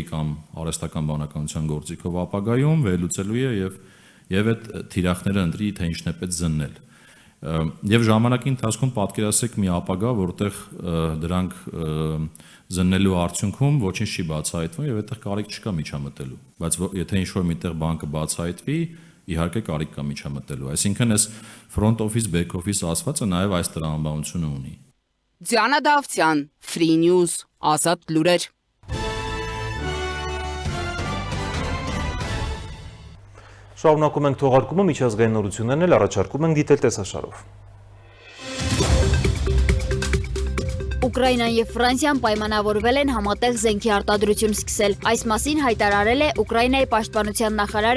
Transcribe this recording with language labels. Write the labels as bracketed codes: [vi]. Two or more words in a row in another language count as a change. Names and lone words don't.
[hy] կամ արհեստական բանականության գործիքով ապագայում վերլուծելու է եւ այդ թիրախները ընտրի թե ինչն է պետք զննել։ Եվ ժամանակի ընթացքում պատկերացրեք մի ապագա, որտեղ դրանք զննելու արդյունքում ոչինչ չի բացահայտվում եւ այդտեղ կարիք չկա միջամտելու։ Բայց եթե ինչ-որ միտեղ բանկը բացահայտվի, իհարկե կարիք կա միջամտելու։ Այսինքն այս [en] front office, back office [hy] ասվածը նաեւ այս տրամաբանությունը ունի։ Ձյանա Դավթյան, Free News, Ազատ լուրեր։ Շարունակում ենք թողարկումը, միջազգային նորություններն էլ առաջարկում ենք դիտել տեսաշարով։ Ուկրաինան եւ Ֆրանսիան պայմանավորվել են համատեղ զենքի արտադրություն սկսել։ Այս մասին հայտարարել է Ուկրաինայի պաշտպանության նախարարը